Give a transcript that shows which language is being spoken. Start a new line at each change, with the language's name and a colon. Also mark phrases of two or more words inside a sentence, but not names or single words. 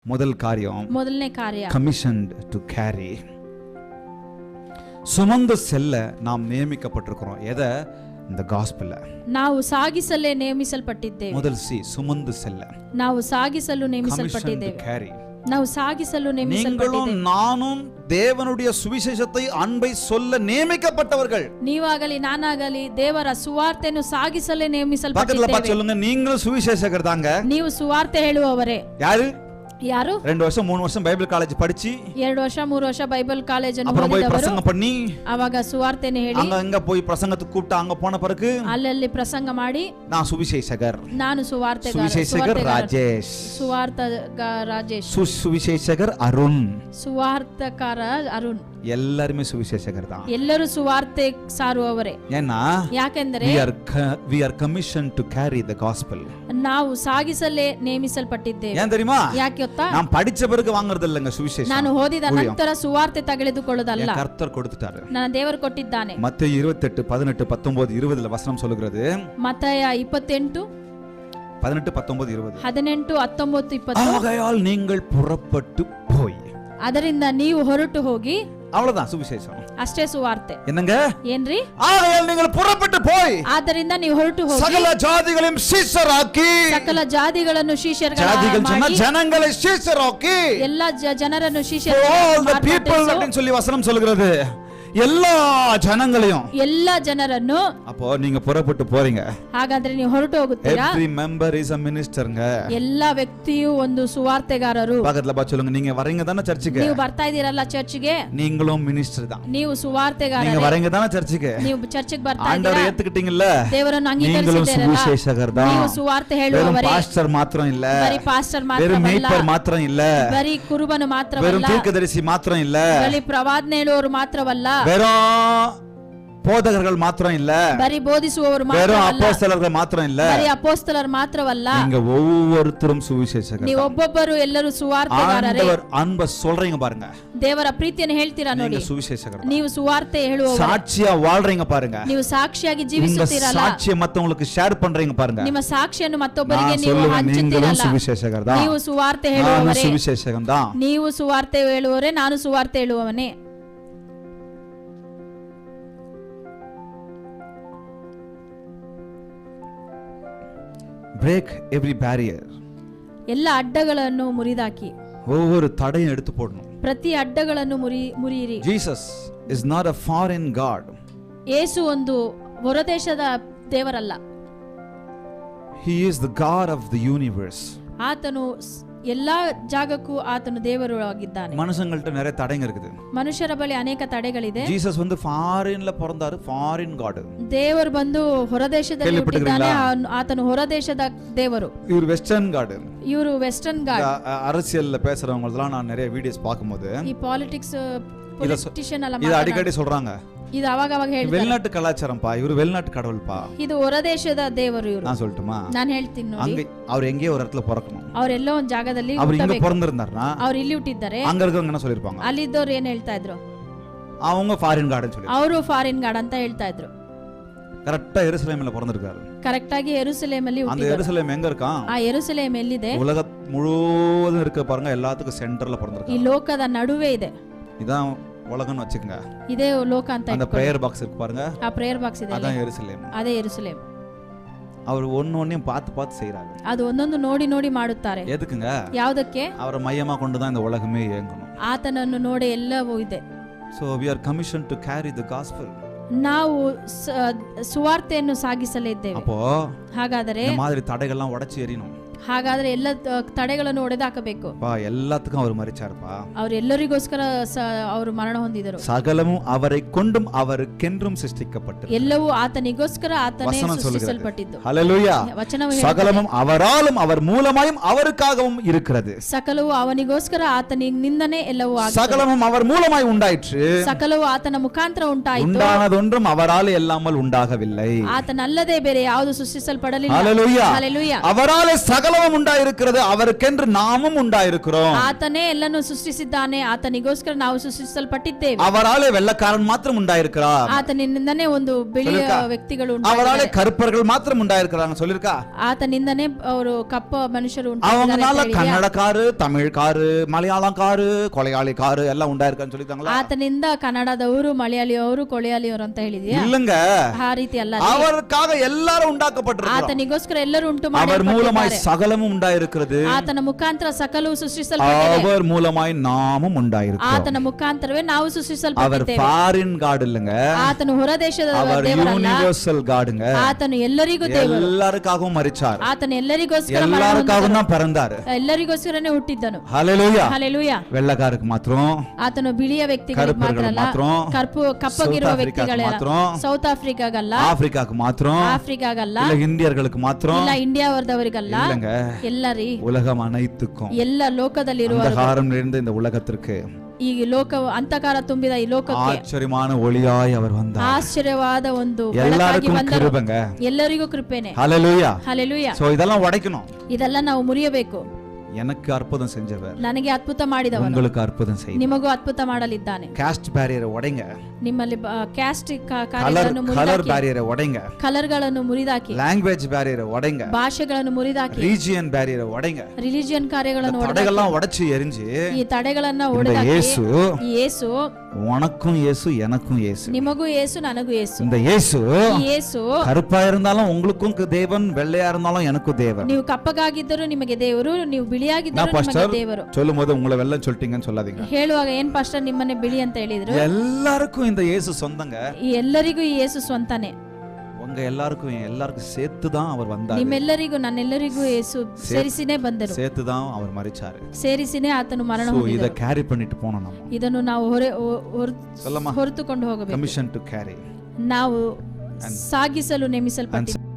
Kannada: ಮೊದಲನೇ ಕಾರ್ಯ
English: commissioned to carry.
Tamil: சுமந்து செல்ல நாம் நியமிக்கப்பட்டிருக்கிறோம். எதை? இந்த காஸ்பல்
Kannada: ನಾವು ಸಾಗಿಸಲೇ ನೇಮಿಸಲ್ಪಟ್ಟಿದ್ದೇವೆ.
Tamil: முதல் சி சுமந்து செல்ல.
Kannada: ನಾವು ಸಾಗಿಸಲು ನೇಮಿಸಲ್ಪಟ್ಟಿದ್ದೇವೆ. ನಾವು ಸಾಗಿಸಲು ನೇಮಿಸಲ್ಪಟ್ಟಿದ್ದೇವೆ.
Tamil: நானும் தேவனுடைய சுவிசேஷத்தை அன்பை சொல்ல நியமிக்கப்பட்டவர்கள்.
Kannada: ನೀವಾಗಲಿ ನಾನಾಗಲಿ ದೇವರ ಸುವಾರ್ತೆಯನ್ನು ಸಾಗಿಸಲೇ ನೇಮಿಸಲ್ಪಟ್ಟಿದ್ದೇವೆ.
Tamil: பக்கத்துல பார்த்து சொல்லுங்க, நீங்களும் சுவிசேஷகர் தாங்க.
Kannada: ನೀವು ಸುವಾರ್ತೆ ಹೇಳುವವರೇ.
Tamil: யாரு? 2 வருஷம் 3 வருஷம் பைபிள் காலேஜ் படிச்சு
Kannada: 2 ವರ್ಷ 3 ವರ್ಷ ಬೈಬಲ್ ಕಾಲೇಜ್ ಅನ್ನು
Tamil: அப்புறம் போய்
Kannada: ಓದಿದವರು
Tamil: பிரசங்கம் பண்ணி
Kannada: ಆವಾಗ ಸುವಾರ್ತೆಯನ್ನು ಹೇಳಿ
Tamil: அங்க போய் பிரசங்கத்துக்கு கூப்பிட்டு அங்க போன பிறகு
Kannada: ಅಲ್ಲಲ್ಲಿ ಪ್ರಸಂಗ ಮಾಡಿ
Tamil: நான் சுவிசேஷகர்,
Kannada: ನಾನು
Tamil: சுவிசேஷகர் ராஜேஷ்,
Kannada: ರಾಜೇಶ್,
Tamil: சுவிசேஷகர் அருண்,
Kannada: ಸುವಾರ್ತಕಾರ ಅರುಣ್,
Tamil: எல்லாருமே சுவிசேஷகர் தான்.
Kannada: ಎಲ್ಲರೂ ಸುವಾರ್ತೆ ಸಾರುವವರೇ.
Tamil: ஏன்னா
Kannada: ಯಾಕೆಂದರೆ
English: we are commissioned to carry the gospel.
Kannada: ನಾವು ಸಾಗಿಸಲೇ ನೇಮಿಸಲ್ಪಟ್ಟಿದ್ದೇವೆ.
Tamil: ஏன் தெரியுமா?
Kannada: ಯಾಕೆ ಗೊತ್ತಾ?
Tamil: நாம் படிச்ச பிறகு வாங்குறது இல்லங்க சுவிசேஷம்.
Kannada: ನಾನು ಓದಿದ ನಂತರ ಸುವಾರ್ತೆ ತೆಗೆದುಕೊಳ್ಳೋದಲ್ಲ.
Tamil: கர்த்தர் கொடுத்துட்டாரு.
Kannada: ನನ್ನ ದೇವರು ಕೊಟ್ಟಿದ್ದಾನೆ.
Tamil: மத்தேயு 28 18 19 20 வசனம் சொல்லுகிறது. மத்தேய 28 18 19 20 18 19 20 ஆகையால் நீங்கள் புறப்பட்டு போய்.
Kannada: ಅದರಿಂದ ನೀವು ಹೊರಟು ಹೋಗಿ.
Tamil: அவ்வளவுதான் சுவிசேஷம்.
Kannada: ಅಷ್ಟೇ ಸುವಾರ್ತೆ.
Tamil: என்னங்க?
Kannada: ಏನ್ರಿ?
Tamil: ஆகையால் நீங்கள் புறப்பட்டு போய்.
Kannada: ಆದ್ದರಿಂದ ನೀವು ಹೊರಟು ಹೋಗಿ
Tamil: சகல ஜாதிகளையும் சீஷராக்கி.
Kannada: ಸಕಲ ಜಾತಿಗಳನ್ನು ಶಿಷ್ಯರುಗಳಾಗಿ
Tamil: ஜாதிகள் சொன்னா ஜனங்களை சீஷராக்கி.
Kannada: ಎಲ್ಲ ಜನರನ್ನು all ಶಿಷ್ಯರಾಗಿ
English: the people
Tamil: அப்படின்னு சொல்லி வசனம் சொல்லுகிறது. எல்லா ஜனங்களையும்.
Kannada: ಎಲ್ಲ ಜನರನ್ನು.
Tamil: அப்போ நீங்க புறப்பட்டு போறீங்க.
Kannada: ಹಾಗಾದ್ರೆ ನೀವು ಹೊರಟು ಹೋಗುತ್ತೀರಾ.
English: every member is a ministerங்க.
Kannada: ಎಲ್ಲ ವ್ಯಕ್ತಿಯು ಒಂದು ಸುವಾರ್ತೆಗಾರರು.
Tamil: பக்கத்துல பா சொல்லுங்க, நீங்க வரீங்க தானே சர்ச்சுக்கு?
Kannada: ನೀವು ಬರ್ತಾ ಇದೀರಲ್ಲ ಚರ್ಚ್ಗೆ.
Tamil: நீங்களும் மினிஸ்டர் தான்.
Kannada: ನೀವು ಸುವಾರ್ತೆಗಾರರು.
Tamil: நீங்க வரீங்க தானே சர்ச்சுக்கு?
Kannada: ನೀವು ಚರ್ಚ್ಗೆ ಬರ್ತಾ ಇದೀರಾ.
Tamil: ஆண்டவரை ஏத்துக்கிட்டீங்கல்ல?
Kannada: ದೇವರನ್ನು
Tamil: நீங்களும்
Kannada: ಅಂಗೀಕರಿಸಿದ್ದೀರಲ್ಲ.
Tamil: சுவிசேஷகர் தான்.
Kannada: ನೀವು ಸುವಾರ್ತೆ ಹೇಳುವವರೇ.
Tamil: பாஸ்டர் மாத்திரம் இல்ல.
Kannada: ಬರೀ ಪಾಸ್ಟರ್
Tamil: வெறும்
Kannada: ಮಾತ್ರವಲ್ಲ.
Tamil: மேய்ப்பர் மாத்திரம் இல்ல.
Kannada: ಬರೀ ಕುರುಬನು ಮಾತ್ರವಲ್ಲ.
Tamil: வெறும் தீர்க்கதரிசி மாத்திரம் இல்ல.
Kannada: ಬರೀ ಪ್ರವಾದನೆ ಹೇಳುವವರು ಮಾತ್ರವಲ್ಲ.
Tamil: வெறும் போதகர்கள் மாத்திரம் இல்ல.
Kannada: ಬರೀ ಬೋಧಿಸುವವರು
Tamil: வெறும்
Kannada: ಮಾತ್ರವಲ್ಲ.
Tamil: அப்போஸ்தலர்கள் மாத்திரம் இல்ல.
Kannada: ಬರೀ ಅಪೊಸ್ತಲರು ಮಾತ್ರವಲ್ಲ.
Tamil: நீங்க ஒவ்வொருத்தரும் சுவிசேஷகர்.
Kannada: ನೀವು ಒಬ್ಬೊಬ್ಬರು ಎಲ್ಲರೂ ಸುವಾರ್ತೆಗಾರರೇ.
Tamil: ஆண்டவர் அன்பை சொல்றீங்க பாருங்க.
Kannada: ದೇವರ ಪ್ರೀತಿಯನ್ನು ಹೇಳ್ತೀರಾ ನೋಡಿ.
Tamil: நீங்க சுவிசேஷகர்.
Kannada: ನೀವು ಸುವಾರ್ತೆ ಹೇಳುವವರು.
Tamil: சாட்சியா வாழ்றீங்க பாருங்க.
Kannada: ನೀವು ಸಾಕ್ಷಿಯಾಗಿ ಜೀವಿಸುತ್ತೀರಲ್ಲ.
Tamil: சாட்சியை மத்தவங்களுக்கு ஷேர் பண்றீங்க பாருங்க.
Kannada: ನಿಮ್ಮ ಸಾಕ್ಷಿಯನ್ನು ಮತ್ತೊಬ್ಬರಿಗೆ ನೀವು
Tamil: நீங்களும்
Kannada: ಹಂಚುತ್ತೀರಲ್ಲ.
Tamil: சுவிசேஷகர் தான்.
Kannada: ನೀವು ಸುವಾರ್ತೆ ಹೇಳುವವರೇ.
Tamil: சுவிசேஷகன் தான்.
Kannada: ನೀವು ಸುವಾರ್ತೆ ಹೇಳುವವರೇ, ನಾನು ಸುವಾರ್ತೆ ಹೇಳುವವನೇ.
English: break every barrier.
Kannada: ಎಲ್ಲ ಅಡ್ಡಗಳನ್ನು ಮುರಿದಾಕಿ.
Tamil: ஒவ்வொரு தடையும் எடுத்து போடணும்.
Kannada: ಪ್ರತಿ ಅಡ್ಡಗಳನ್ನು ಮುರಿಯಿರಿ.
English: Jesus is not a foreign god.
Kannada: ಯೇಸು ಒಂದು ಹೊರದೇಶದ ದೇವರಲ್ಲ.
English: He is the God of the universe.
Kannada: ಆತನು ಎಲ್ಲಾ ಜಾಗಕ್ಕೂ ಆತನು ದೇವರು ಆಗಿದ್ದಾನೆ.
Tamil: மனுஷங்கள்ட்ட நிறைய தடைங்க இருக்குது.
Kannada: ಮನುಷ್ಯರ ಬಳಿ ಅನೇಕ ತಡೆಗಳಿದೆ.
Tamil: Jesus வந்து ஃபாரின்ல பிறந்தாரு,
English: foreign God.
Kannada: ದೇವರು ಬಂದು ಹೊರದೇಶದಲ್ಲಿ ಹುಟ್ಟಿದ್ದಾನೆ. ಆತನು ಹೊರದೇಶದ ದೇವರು.
Tamil: இவர்
English: western God.
Kannada: ಇವರು
English: western god.
Tamil: அரசியல்ல பேசுறவங்களலாம் நான் நிறைய வீடியோஸ் பாக்கும்போது
Kannada: ಈ
English: politics politician
Kannada: ಅಲ್ಲ
Tamil: இது அடிக்கடி சொல்றாங்க.
Kannada: ಇದು ಅವಾಗ ಹೇಳ್ತಾರೆ.
Tamil: வெளிநாட்டு கலாச்சாரம் பா, இவரு வெளிநாட்டு கடவுள்பா.
Kannada: ಇದು ಹೊರದೇಶದ ದೇವರು ಇವರು.
Tamil: நான் சொல்லட்டுமா?
Kannada: ನಾನು ಹೇಳ್ತೀನಿ ನೋಡಿ.
Tamil: அங்க அவர் எங்கேயோ ஒரு இடத்துல பிறக்கணும்.
Kannada: ಅವರೆಲ್ಲೋ ಒಂದು ಜಾಗದಲ್ಲಿ
Tamil: அவர் இங்க
Kannada: ಹುಟ್ಟಬೇಕು.
Tamil: பிறந்திருந்தாருன்னா
Kannada: ಅವರು ಇಲ್ಲಿ ಹುಟ್ಟಿದ್ದಾರೆ.
Tamil: அங்க இருக்கவங்க என்ன சொல்லிருப்பாங்க?
Kannada: ಅಲ್ಲಿದ್ದವ್ರು ಏನ್ ಹೇಳ್ತಾ ಇದ್ರು?
Tamil: அவங்க
English: foreign garden
Tamil: சொல்லி.
Kannada: ಅವರು
English: foreign god
Kannada: ಅಂತ ಹೇಳ್ತಾ ಇದ್ರು.
Tamil: கரெக்ட்டா எருசலேம்ல பிறந்திருக்காரு.
Kannada: ಕರೆಕ್ಟ್ ಆಗಿ ಯೆರೂಸಲೇಮ್ ಅಲ್ಲಿ
Tamil: அந்த
Kannada: ಹುಟ್ಟಿದ್ರು.
Tamil: எருசலேம் எங்க இருக்கான்?
Kannada: ಆ ಯೆರೂಸಲೇಮ್ ಎಲ್ಲಿದೆ?
Tamil: உலக முழுவதும் இருக்க பாருங்க, எல்லாத்துக்கும் சென்டர்ல
Kannada: ಈ
Tamil: பிறந்திருக்காரு.
Kannada: ಲೋಕದ ನಡುವೆ ಇದೆ.
Tamil: இதான் உலகம்னு வச்சுக்கங்க.
Kannada: ಇದೇ ಲೋಕ ಅಂತ
Tamil: அந்த
Kannada: ಇಟ್ಕೊಳ್ಳಿ.
English: prayer box
Tamil: இருக்கு பாருங்க.
Kannada: ಆ
English: prayer box
Kannada: ಇದೆ.
Tamil: அதான் எருசலேம்.
Kannada: ಅದೇ ಯೆರೂಸಲೇಮ್.
Tamil: அவர் ஒன்னொன்னையும் பார்த்து செய்றாரு.
Kannada: ಅದು ಒಂದೊಂದು ನೋಡಿ ನೋಡಿ ಮಾಡುತ್ತಾರೆ.
Tamil: எதுக்குங்க?
Kannada: ಯಾವುದಕ್ಕೆ?
Tamil: அவரை மையமா கொண்டு தான் இந்த உலகமே இயங்கணும்.
Kannada: ಆತನನ್ನು ನೋಡಿ ಎಲ್ಲವೂ ಇದೆ.
English: So we are commissioned to carry the gospel.
Kannada: ನಾವು ಸುವಾರ್ತೆಯನ್ನು ಸಾಗಿಸಲಿದ್ದೇವೆ.
Tamil: அப்போ
Kannada: ಹಾಗಾದರೆ
Tamil: இந்த மாதிரி தடைகள்லாம் உடைச்சு எறியணும்.
Kannada: ಹಾಗಾದ್ರೆ ಎಲ್ಲ ತಡೆಗಳನ್ನು ಒಡೆದಾಕಬೇಕು.
Tamil: எல்லாத்துக்கும் அவர் மரிச்சாருப்பா.
Kannada: ಅವರೆಲ್ಲರಿಗೋಸ್ಕರ ಅವರು ಮರಣ ಹೊಂದಿದರು.
Tamil: சகலமும் அவரை கொண்டும் அவருக்கென்றும் சிருஷ்டிக்கப்பட்டது.
Kannada: ಎಲ್ಲವೂ ಆತನಿಗೋಸ್ಕರ ಆತನೇ ಸೃಷ್ಟಿಸಲ್ಪಟ್ಟಿದ್ದು.
Tamil: ஹல்லேலூயா.
Kannada: ವಚನವು
Tamil: சகலமும் அவராலும் அவர் மூலமாயும் அவருக்காகவும் இருக்கிறது.
Kannada: ಸಕಲವು ಅವನಿಗೋಸ್ಕರ ಆತನಿಂದನೇ ಎಲ್ಲವೂ ಆಗಿದೆ.
Tamil: சகலமும் அவர் மூலமாய் உண்டாயிற்று.
Kannada: ಸಕಲವು ಆತನ ಮುಖಾಂತರ ಉಂಟಾಯಿತು.
Tamil: உண்டானதொன்றும் அவரால் இல்லாமல் உண்டாகவில்லை.
Kannada: ಆತನಲ್ಲದೆ ಬೇರೆ ಯಾವುದು ಸೃಷ್ಟಿಸಲ್ಪಡಲಿಲ್ಲ.
Tamil: ஹல்லேலூயா.
Kannada: ಹಲ್ಲೆಲೂಯಾ.
Tamil: அவராலே சகல சகலமும் உண்டாயிருக்கிறது, அவருக்கென்று நாமும் உண்டாயிருக்கிறோம்.
Kannada: ಆತನೇ ಎಲ್ಲನೂ ಸೃಷ್ಟಿಸಿದ್ದಾನೆ, ಆತನಿಗೋಸ್ಕರ ನಾವು ಸೃಷ್ಟಿಸಲ್ಪಟ್ಟಿದ್ದೇವೆ.
Tamil: அவராலே வெள்ளக்காரன் மாத்திரம் உண்டாயிருக்கிறார்,
Kannada: ಆತನಿಂದನೇ ಒಂದು ಬಿಳಿಯ ವ್ಯಕ್ತಿಗಳು
Tamil: அவராலே கருப்பர்கள் மாத்திரம் உண்டாயிருக்கிறாங்க சொல்லிருக்கா.
Kannada: ಆತನಿಂದನೇ ಅವರು ಕಪ್ಪ ಮನುಷ್ಯರು
Tamil: அவங்கனால கன்னடக்காரு, தமிழ்காரு, மலையாளக்காரு, கொலையாளிக்காரு எல்லாம் உண்டாயிருக்கான்னு சொல்லிட்டாங்களா?
Kannada: ಆತನಿಂದ ಕನ್ನಡದವರು, ಮಲಯಾಳಿಯವರು, ಕೊಳೆಯಾಳಿಯವರು ಅಂತ ಹೇಳಿದ್ಯಾ?
Tamil: இல்லங்க,
Kannada: ಆ ರೀತಿ ಅಲ್ಲ.
Tamil: அவருக்காக எல்லாரும் ಉಂಟಾಕಪಟ್ಟಿರುತ್ತಾರೆ.
Kannada: ಆತನಿಗೋಸ್ಕರ ಎಲ್ಲರೂ ಉಂಟು
Tamil: அவர் மூலமாய்
Kannada: ಮಾಡಲ್ಪಟ್ಟಿದ್ದಾರೆ.
Tamil: சகலமும் உண்டாயிருக்கிறது,
Kannada: ಆತನ ಮುಖಾಂತರ ಸಕಲವು ಸೃಷ್ಟಿಸಲ್ಪಟ್ಟಿದೆ.
Tamil: அவர் மூலமாய் நாமும் உண்டாயிருக்கிறோம்.
Kannada: ಆತನ ಮುಖಾಂತರವೇ ನಾವು
Tamil: அவர்
Kannada: ಸೃಷ್ಟಿಸಲ್ಪಟ್ಟಿದ್ದೇವೆ.
English: foreign god
Tamil: இல்லங்க,
Kannada: ಆತನು ಹೊರ ದೇಶದ
Tamil: அவர்
Kannada: ದೇವರಲ್ಲ,
English: universal godங்க.
Kannada: ಆತನು ಎಲ್ಲರಿಗೂ ದೇವರು.
Tamil: எல்லாருக்காகவும் மரிச்சார்,
Kannada: ಆತನು ಎಲ್ಲರಿಗೋಸ್ಕರ
Tamil: எல்லாருக்காகவும் தான் பிறந்தாரு.
Kannada: ಎಲ್ಲರಿಗೋಸ್ಕರನೇ ಹುಟ್ಟಿದ್ದನು.
Tamil: ஹalleluya.
Kannada: ಹಲ್ಲೆಲೂಯಾ.
Tamil: வெள்ளக்காருக்கு மாத்திரம்,
Kannada: ಆತನು ಬಿಳಿಯ ವ್ಯಕ್ತಿಗಳಿಗೆ ಮಾತ್ರ
Tamil: கருப்பர்களுக்கு
Kannada: ಅಲ್ಲ,
Tamil: மாத்திரம்,
Kannada: ಕಪ್ಪಗಿರುವ
Tamil: சவுத்
Kannada: ವ್ಯಕ್ತಿಗಳೇ
Tamil: மாத்திரம்,
Kannada: ಸೌತ್ ಆಫ್ರಿಕಾಗಲ್ಲ,
Tamil: ஆப்பிரிக்காக்கு மாத்திரம்,
Kannada: ಆಫ್ರಿಕಾಗಲ್ಲ,
Tamil: இல்ல இந்தியர்களுக்கு மாத்திரம்
Kannada: ಇಲ್ಲ ಇಂಡಿಯಾವರ್ದವರಿಗಲ್ಲ,
Tamil: இல்லங்க,
Kannada: ಎಲ್ಲರಿ
Tamil: உலகம் அனைத்துக்கும்
Kannada: ಎಲ್ಲ ಲೋಕದಲ್ಲಿರುವ
Tamil: அந்தகாரம் நிறைந்த இந்த உலகத்திற்கு
Kannada: ಈ ಲೋಕ ಅಂಧಕಾರ ತುಂಬಿದ ಈ ಲೋಕಕ್ಕೆ
Tamil: ஆச்சரியமான ஒளியாய் அவர் வந்தார்.
Kannada: ಆಶ್ಚರ್ಯವಾದ ಒಂದು ಬೆಳಕಾಗಿ
Tamil: எல்லாருக்கும்
Kannada: ಬಂದರು.
Tamil: கிருபைங்க.
Kannada: ಎಲ್ಲರಿಗೂ ಕೃಪೆನೆ.
Tamil: ஹalleluya.
Kannada: ಹಲ್ಲೆಲೂಯಾ.
Tamil: சோ இதெல்லாம் உடைக்கணும்.
Kannada: ಇದೆಲ್ಲ ನಾವು ಮುರಿಯಬೇಕು.
Tamil: எனக்கு அற்புதம் செஞ்சவர்
Kannada: ನನಗೆ ಅದ್ಭುತ ಮಾಡಿದವನು
Tamil: உங்களுக்கு அற்புதம் செய்யும்.
Kannada: ನಿಮಗೂ ಅದ್ಭುತ ಮಾಡಲಿದ್ದಾನೆ.
English: caste barrierஐ
Tamil: உடைங்க,
Kannada: ನಿಮ್ಮಲ್ಲಿ ಕ್ಯಾಸ್ಟ್
Tamil: கலர்
Kannada: ಕಾರ್ಯಗಳನ್ನು
Tamil: கலர்
Kannada: ಮುರಿದಾಕಿ,
Tamil: பேரியரை உடைங்க,
Kannada: ಕಲರ್ಗಳನ್ನು ಮುರಿದಾಕಿ,
English: language barrierஐ
Tamil: உடைங்க,
Kannada: ಭಾಷೆಗಳನ್ನು ಮುರಿದಾಕಿ,
English: region barrierஐ
Tamil: உடைங்க.
Kannada: ರಿಲಿಜಿಯನ್ ಕಾರ್ಯಗಳನ್ನು
Tamil: தடைகள்லாம் உடைச்சு எரிஞ்சு
Kannada: ಈ ತಡೆಗಳನ್ನ
Tamil: இந்த
Kannada: ಒಡೆದಾಕಿ,
Tamil: இயேசு,
Kannada: ಈ ಯೇಸು
Tamil: உனக்கும் இயேசு எனக்கும் இயேசு.
Kannada: ನಿಮಗೂ ಯೇಸು ನನಗೂ ಯೇಸು.
Tamil: இந்த இயேசு
Kannada: ಈ ಯೇಸು
Tamil: கருப்பா இருந்தாலும் உங்களுக்கும் தேவன், வெள்ளையா இருந்தாலும் எனக்கும் தேவன்.
Kannada: ನೀವು ಕಪ್ಪಗಾಗಿದ್ದರೂ ನಿಮಗೆ ದೇವರು, ನೀವು ಬಿಳಿಯಾಗಿದ್ದರೂ
Tamil: நான்
Kannada: ನಿಮಗೆ
Tamil: பாஸ்டர்
Kannada: ದೇವರು.
Tamil: சொல்லும் போது உங்களை வெள்ளம் சொல்லிட்டீங்கன்னு சொல்லாதீங்க.
Kannada: ಹೇಳುವಾಗ ಏನ್ ಪಾಸ್ಟರ್ ನಿಮ್ಮನ್ನೇ ಬಿಳಿ ಅಂತ ಹೇಳಿದ್ರು?
Tamil: எல்லாருக்கும் இந்த இயேசு சொந்தங்க.
Kannada: ಈ ಎಲ್ಲರಿಗೂ ಈ ಯೇಸು ಸ್ವಂತನೇ.
Tamil: உங்க எல்லாருக்கும் சேர்த்து தான் அவர் வந்தார்,
Kannada: ನಿಮ್ಮೆಲ್ಲರಿಗೂ ನನ್ನೆಲ್ಲರಿಗೂ ಯೇಸು ಸೇರಿಸಿನೇ ಬಂದರು,
Tamil: சேர்த்து தான் அவர் மரிச்சாரு.
Kannada: ಸೇರಿಸಿನೇ ಆತನು ಮರಣ
Tamil: சோ இத
Kannada: ಹೊಂದಿದನು.
Tamil: கேரி பண்ணிட்டு போனோம் நம்ம.
Kannada: ಇದನ್ನು ನಾವು
Tamil: சொல்லமா?
Kannada: ಹೊರತುಕೊಂಡು ಹೋಗಬೇಕು.
English: commission to carry
Kannada: ನಾವು ಸಾಗಿಸಲು ನೇಮಿಸಲ್ಪಟ್ಟಿದ್ದೇವೆ.